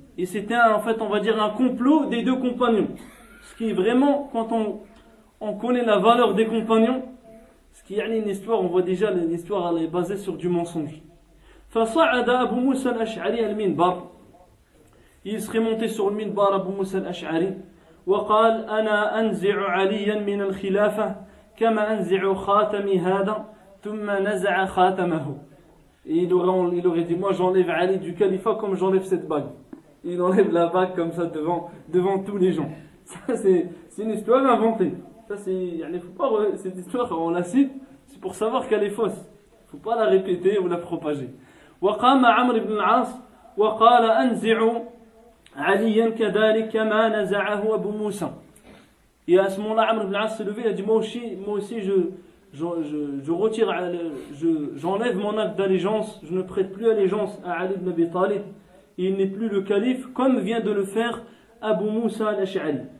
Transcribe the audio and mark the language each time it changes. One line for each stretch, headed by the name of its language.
French: Et c'était en fait, on va dire, un complot des deux compagnons. Ce qui est vraiment, quand on connaît la valeur des compagnons, ce qui est une histoire, on voit déjà l'histoire elle est basée sur du mensonge.
Arabic: فصعد أبو موسى الأشعري المنبر.
French: Il serait monté sur le minbar Abu Musa al-Ash'ari
Arabic: وقال أنا أنزع عليا من الخلافة كما أنزع خاتمي هذا ثم نزع خاتمه.
French: Et il aurait dit, moi j'enlève Ali du califat comme j'enlève cette bague. Il enlève la bague comme ça devant tous les gens. Ça c'est une histoire inventée. Ça cette histoire on la cite, c'est pour savoir qu'elle est fausse. Il ne faut pas la répéter ou la propager.
Arabic: وقام عمرو بن العاص وقال أنزع عليا كذلك كما نزعه أبو موسى.
French: Et à ce moment-là, Amr ibn al-As s'est levé, il a dit, moi aussi je retire, j'enlève mon acte d'allégeance, je ne prête plus allégeance à Ali ibn Abi Talib, et il n'est plus le calife, comme vient de le faire Abu Musa al-Ash'ari.